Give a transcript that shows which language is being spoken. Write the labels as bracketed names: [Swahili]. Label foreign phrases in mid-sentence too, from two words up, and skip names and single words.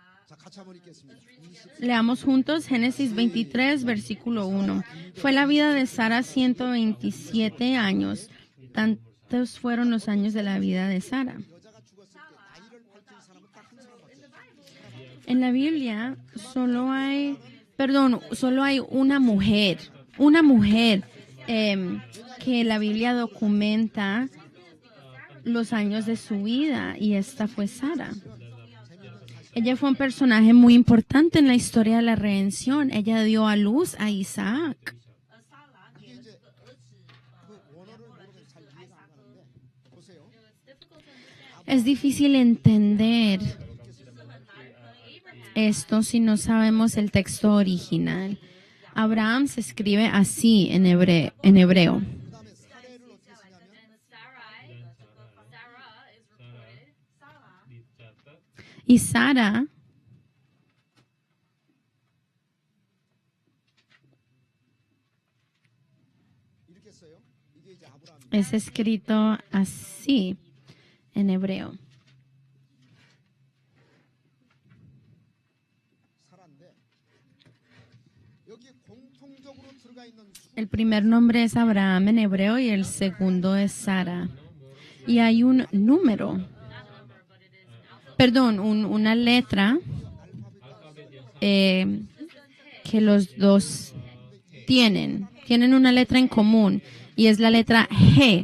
[Korean] 자, 같이 한번 읽겠습니다. [Spanish] Leamos juntos Génesis 23, versículo 1. Fue la vida de Sara 127 años. Tantos fueron los años de la vida de Sara. [Korean] 여자가 죽었을 때 나이를 밝힌 사람은 딱 한 사람밖에 없어요. [Spanish] En la Biblia solo hay una mujer que la Biblia documenta los años de su vida, y esta fue Sara. Ella fue un personaje muy importante en la historia de la redención. Ella dio a luz a Isaac. [Korean] 이게 이제 그 원어를 모르면 잘 이해가 안 가는데 보세요. [Spanish] Es difícil entender esto si no sabemos el texto original. Abraham se escribe así en hebreo. [Korean] 그다음에 사례를 어떻게 쓰냐면 [Spanish] Y Sara [Korean] 이렇게 써요. 이게 이제 아브라함이 [Spanish] es escrito así en hebreo. [Korean] 사라인데 여기 공통적으로 들어가 있는 [Spanish] El primer nombre es Abraham en hebreo y el segundo es Sara. Y hay un número, una letra que los dos tienen una letra en común, y es la letra G.